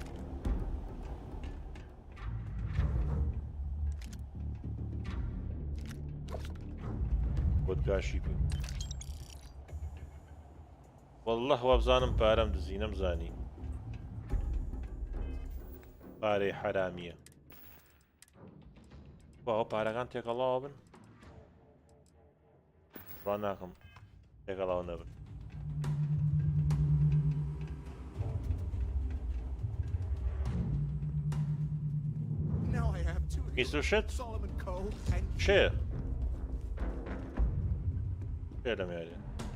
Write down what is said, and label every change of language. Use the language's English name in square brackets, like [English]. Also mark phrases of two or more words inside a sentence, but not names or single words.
[Central Kurdish] بۆتگاشی بوو وەڵڵە وابزانم پارەم دزی نەمزانی پارەی حرامیە. باوە پارەکان تێکەڵاوە بن ڕوان ناکەم تێکەڵاو نەبن. [English] Piece of shit. Shit. Shit, I'm out here.